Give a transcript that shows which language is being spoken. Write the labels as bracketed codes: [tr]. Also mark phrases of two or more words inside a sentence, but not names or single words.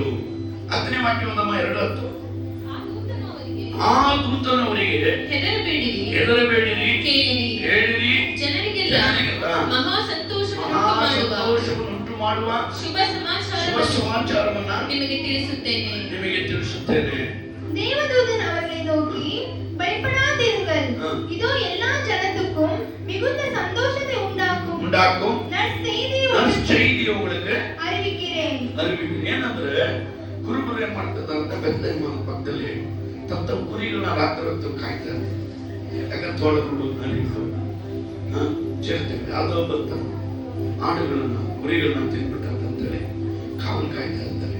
[kn] 10ನೇ ವಾಕ್ಯ ಓದಮ್ಮ, 2:10. ಆ ದೂತನವರಿಗೆ ಹೆದರಬೇಡಿರಿ, ಕೇಳಿರಿ, ಜನರಿಗೆಲ್ಲ ಮಹಾ ಸಂತೋಷವನ್ನುಂಟು ಮಾಡುವ ಶುಭ ಸಮಾಚಾರವನ್ನ ನಿಮಗೆ ತಿಳಿಸುತ್ತೇನೆ. [ta] தேவதூதன் அவர்களை நோக்கி, பயப்படாதீர்கள், இதோ எல்லா ஜனத்துக்கும் மிகுந்த சந்தோஷத்தை உண்டாக்கும் நற்செய்தியை உங்களுக்கு அறிவிக்கிறேன். [kn] ಏನಂದ್ರೆ ಕುರುಬರು ಏನ್ ಮಾಡ್ತಾರೆ ಅಂತ ಬೆತ್ತಲೆಮಾನ ಪಕ್ಕದಲ್ಲಿ ತಮ್ಮ ಕುರಿಗಳನ್ನ ರಾತ್ರಿ ಹೊತ್ತು ಕಾಯ್ತಾರೆ. ಯಾಕಂದ್ರೆ ತೋಳಗಳು ನಲಿಗಳು ಚಿರತೆ ಯಾವುದೋ ಬರ್ತಾರೆ, ಆಡುಗಳನ್ನ ಕುರಿಗಳನ್ನ ತಿನ್ಬಿಟ್ಟಂತೇಳಿ ಕಾವಲು ಕಾಯ್ತಾ ಇರ್ತಾರೆ.